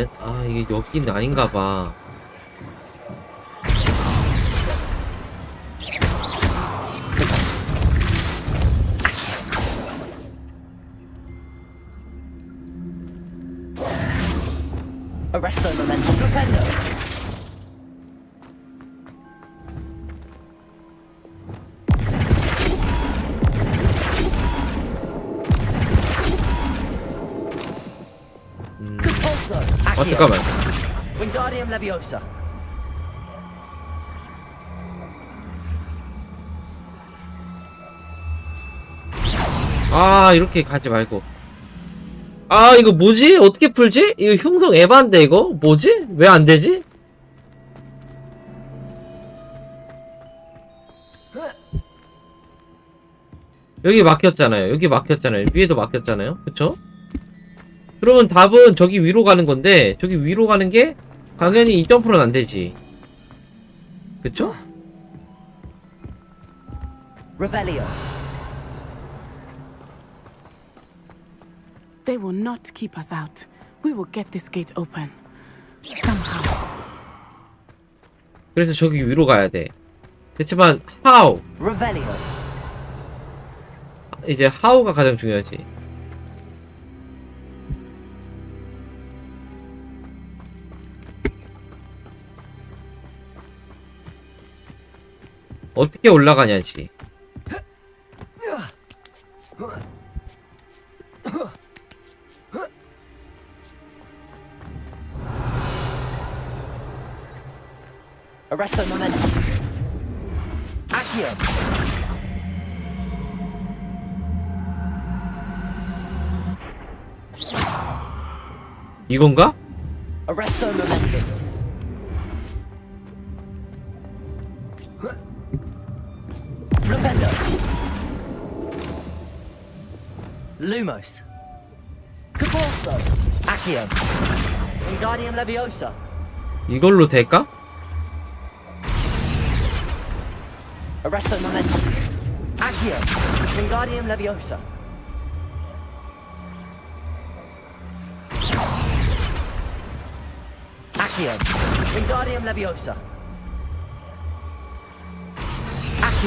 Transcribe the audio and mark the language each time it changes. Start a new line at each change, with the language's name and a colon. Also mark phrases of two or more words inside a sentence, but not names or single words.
Korean: 아 이게 여기는 아닌가봐. Arresto Momentum. Propendo. 잠깐만. Wingardium Leviosa. 아 이렇게 가지 말고. 아 이거 뭐지? 어떻게 풀지? 이거 흉성 에반데 이거? 뭐지? 왜 안 되지? 여기 막혔잖아요. 여기 막혔잖아요. 위에도 막혔잖아요. 그쵸? 그러면 답은 저기 위로 가는 건데 저기 위로 가는 게 당연히 이 점프로는 안 되지. 그쵸? Revelio.
English: They will not keep us out. We will get this gate open. Somehow.
Korean: 그래서 저기 위로 가야 돼. 그렇지만 how? Revelio. 이제 how가 가장 중요하지. 어떻게 올라가냐지. Arresto Momentum. Accio. 이건가? Arresto Momentum. Flipendo. Lumos. Compulso. Accio. Wingardium Leviosa. 이걸로 될까? Arresto Momentum. Accio. Wingardium Leviosa. Accio. Wingardium Leviosa. Accio.